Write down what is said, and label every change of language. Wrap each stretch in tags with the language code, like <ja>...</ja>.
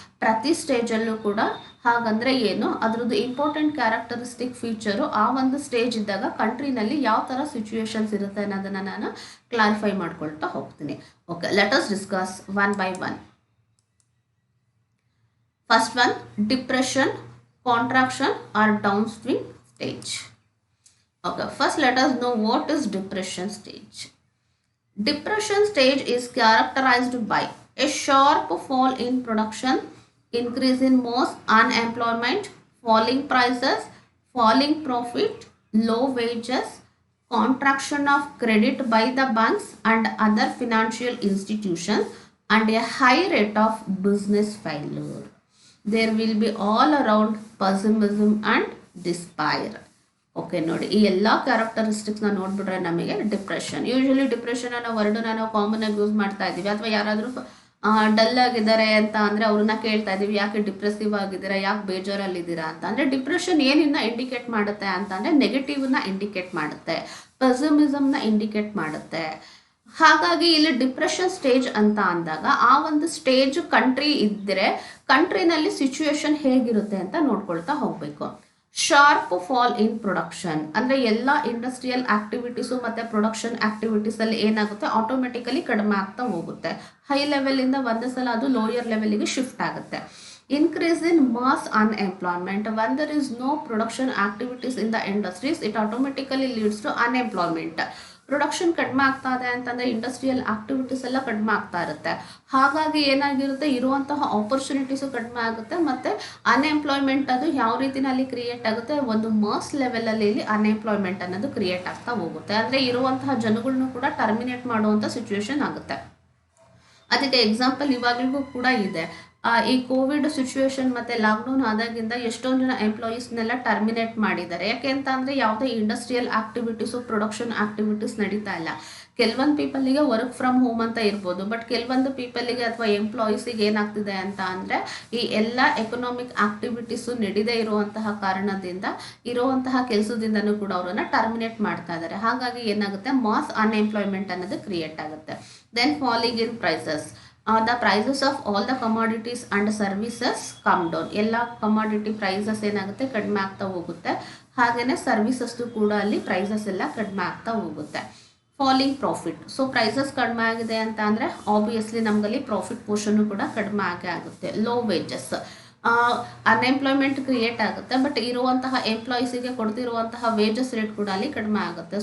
<kn>ಪ್ರತಿ ಸ್ಟೇಜಲ್ಲೂ ಕೂಡ ಹಾಗಂದರೆ ಏನು, ಅದರದ್ದು ಇಂಪಾರ್ಟೆಂಟ್ ಕ್ಯಾರೆಕ್ಟರಿಸ್ಟಿಕ್ ಫೀಚರು ಆ ಒಂದು ಸ್ಟೇಜ್ ಇದ್ದಾಗ ಕಂಟ್ರಿನಲ್ಲಿ ಯಾವ ಥರ ಸಿಚುವೇಶನ್ಸ್ ಇರುತ್ತೆ ಅನ್ನೋದನ್ನು ನಾನು ಕ್ಲಾರಿಫೈ ಮಾಡ್ಕೊಳ್ತಾ ಹೋಗ್ತೀನಿ.</kn> <en>Okay, let us discuss 1 by 1. First one, depression, contraction or downstream stage. Okay, first let us know what is depression stage. Depression stage is characterized by a sharp fall in production, increase in mass unemployment, falling prices, falling profit, low wages, contraction of credit by the banks and other financial institutions, and a high rate of business failure. There will be all around pessimism and despair.</en> <kn>Okay, ನೋಡಿ ಈ ಎಲ್ಲ ಕ್ಯಾರೆಕ್ಟರಿಸ್ಟಿಕ್ಸ್ನ ನೋಡಿಬಿಟ್ರೆ ನಮಗೆ depression, usually depression ಅನ್ನೋ ವರ್ಡನ್ನ ನಾವು common ಆಗಿ use ಮಾಡ್ತಾ ಇದ್ದೀವಿ. ಅಥವಾ ಯಾರಾದರೂ ಡಲ್ ಆಗಿದ್ದಾರೆ ಅಂತ ಅಂದರೆ ಅವ್ರನ್ನ ಕೇಳ್ತಾ ಇದ್ದೀವಿ, ಯಾಕೆ ಡಿಪ್ರೆಸಿವ್ ಆಗಿದ್ದೀರಾ, ಯಾಕೆ ಬೇಜಾರಲ್ಲಿದ್ದೀರಾ ಅಂತ. ಅಂದರೆ ಡಿಪ್ರೆಷನ್ ಏನಿಂದ ಇಂಡಿಕೇಟ್ ಮಾಡುತ್ತೆ ಅಂತ ಅಂದರೆ ನೆಗೆಟಿವ್ನ ಇಂಡಿಕೇಟ್ ಮಾಡುತ್ತೆ, ಪೆಸಿಮಿಸಮ್ನ ಇಂಡಿಕೇಟ್ ಮಾಡುತ್ತೆ. ಹಾಗಾಗಿ ಇಲ್ಲಿ ಡಿಪ್ರೆಷನ್ ಸ್ಟೇಜ್ ಅಂತ ಅಂದಾಗ ಆ ಒಂದು ಸ್ಟೇಜ್ ಕಂಟ್ರಿ ಇದ್ದರೆ ಕಂಟ್ರಿನಲ್ಲಿ ಸಿಚುವೇಶನ್ ಹೇಗಿರುತ್ತೆ ಅಂತ ನೋಡ್ಕೊಳ್ತಾ ಹೋಗಬೇಕು.</kn> <en>sharp fall in production</en> <kn>ಅಂದರೆ ಎಲ್ಲ ಇಂಡಸ್ಟ್ರಿಯಲ್ ಆಕ್ಟಿವಿಟೀಸು ಮತ್ತು ಪ್ರೊಡಕ್ಷನ್ ಆಕ್ಟಿವಿಟೀಸಲ್ಲಿ ಏನಾಗುತ್ತೆ, ಆಟೋಮೆಟಿಕಲಿ ಕಡಿಮೆ ಆಗ್ತಾ ಹೋಗುತ್ತೆ. ಹೈ ಲೆವೆಲಿಂದ ಒಂದು ಸಲ ಅದು ಲೋಯರ್ ಲೆವೆಲಿಗೆ ಶಿಫ್ಟ್ ಆಗುತ್ತೆ.</kn> <en>Increase in mass unemployment, when there is no production activities in the industries, it automatically leads to unemployment.</en> <kn>Production ಕಡಿಮೆ ಆಗ್ತಾ ಇದೆ ಅಂತಂದರೆ ಇಂಡಸ್ಟ್ರಿಯಲ್ ಆಕ್ಟಿವಿಟೀಸ್ ಎಲ್ಲ ಕಡಿಮೆ ಆಗ್ತಾ ಇರುತ್ತೆ. ಹಾಗಾಗಿ ಏನಾಗಿರುತ್ತೆ, ಇರುವಂತಹ ಆಪರ್ಚುನಿಟೀಸು ಕಡಿಮೆ ಆಗುತ್ತೆ ಮತ್ತು ಅನ್ಎಂಪ್ಲಾಯ್ಮೆಂಟ್ ಅದು ಯಾವ ರೀತಿನಲ್ಲಿ ಕ್ರಿಯೇಟ್ ಆಗುತ್ತೆ, ಒಂದು ಮಾಸ್ ಲೆವೆಲಲ್ಲಿ ಇಲ್ಲಿ ಅನ್ಎಂಪ್ಲಾಯ್ಮೆಂಟ್ ಅನ್ನೋದು ಕ್ರಿಯೇಟ್ ಆಗ್ತಾ ಹೋಗುತ್ತೆ. ಅಂದರೆ ಇರುವಂತಹ ಜನಗಳನ್ನೂ ಕೂಡ ಟರ್ಮಿನೇಟ್ ಮಾಡುವಂಥ ಸಿಚುವೇಶನ್ ಆಗುತ್ತೆ. ಅದಕ್ಕೆ ಎಕ್ಸಾಂಪಲ್ ಇವಾಗಲೂ ಕೂಡ ಇದೆ. ಈ ಕೋವಿಡ್ ಸಿಚುವೇಶನ್ ಮತ್ತು ಲಾಕ್ಡೌನ್ ಆದಾಗಿಂದ ಎಷ್ಟೊಂದು ಜನ ಎಂಪ್ಲಾಯೀಸ್ನೆಲ್ಲ ಟರ್ಮಿನೇಟ್ ಮಾಡಿದ್ದಾರೆ. ಯಾಕೆ ಅಂತ ಅಂದರೆ ಯಾವುದೇ ಇಂಡಸ್ಟ್ರಿಯಲ್ ಆಕ್ಟಿವಿಟೀಸು ಪ್ರೊಡಕ್ಷನ್ ಆಕ್ಟಿವಿಟೀಸ್ ನಡೀತಾ ಇಲ್ಲ. ಕೆಲವೊಂದು ಪೀಪಲಿಗೆ ವರ್ಕ್ ಫ್ರಮ್ ಹೋಮ್ ಅಂತ ಇರ್ಬೋದು, ಬಟ್ ಕೆಲವೊಂದು ಪೀಪಲಿಗೆ ಅಥವಾ ಎಂಪ್ಲಾಯೀಸಿಗೆ ಏನಾಗ್ತಿದೆ ಅಂತ ಅಂದರೆ ಈ ಎಲ್ಲ ಎಕನಾಮಿಕ್ ಆಕ್ಟಿವಿಟೀಸು ನಡೀದೇ ಇರುವಂತಹ ಕಾರಣದಿಂದ ಇರುವಂತಹ ಕೆಲಸದಿಂದನೂ ಕೂಡ ಅವರನ್ನು ಟರ್ಮಿನೇಟ್ ಮಾಡ್ತಾ ಇದ್ದಾರೆ. ಹಾಗಾಗಿ ಏನಾಗುತ್ತೆ, ಮಾಸ್ ಅನ್ಎಂಪ್ಲಾಯ್ಮೆಂಟ್ ಅನ್ನೋದು ಕ್ರಿಯೇಟ್ ಆಗುತ್ತೆ.</kn> <en>Then falling in prices, the prices of all the commodities and services come down.</en> <kn>ಎಲ್ಲ ಕಮಾಡಿಟಿ ಪ್ರೈಸಸ್ ಏನಾಗುತ್ತೆ, ಕಡಿಮೆ ಆಗ್ತಾ ಹೋಗುತ್ತೆ. ಹಾಗೆಯೇ ಸರ್ವಿಸಸ್ದು ಕೂಡ ಅಲ್ಲಿ ಪ್ರೈಸಸ್ ಎಲ್ಲ ಕಡಿಮೆ ಆಗ್ತಾ ಹೋಗುತ್ತೆ.</kn> <en>falling profit,</en> <kn>ಸೊ ಪ್ರೈಸಸ್ ಕಡಿಮೆ ಆಗಿದೆ ಅಂತ ಅಂದರೆ ಆಬ್ವಿಯಸ್ಲಿ ನಮಗಲ್ಲಿ ಪ್ರಾಫಿಟ್ ಪೋರ್ಷನ್ನು ಕೂಡ ಕಡಿಮೆ ಆಗೇ ಆಗುತ್ತೆ.</kn> <en>low wages,</en> <kn>ಅನ್ಎಂಪ್ಲಾಯ್ಮೆಂಟ್ ಕ್ರಿಯೇಟ್ ಆಗುತ್ತೆ, ಬಟ್ ಇರುವಂತಹ ಎಂಪ್ಲಾಯೀಸಿಗೆ ಕೊಡ್ತಿರುವಂತಹ ವೇಜಸ್ ರೇಟ್ ಕೂಡ ಅಲ್ಲಿ ಕಡಿಮೆ ಆಗುತ್ತೆ.</kn>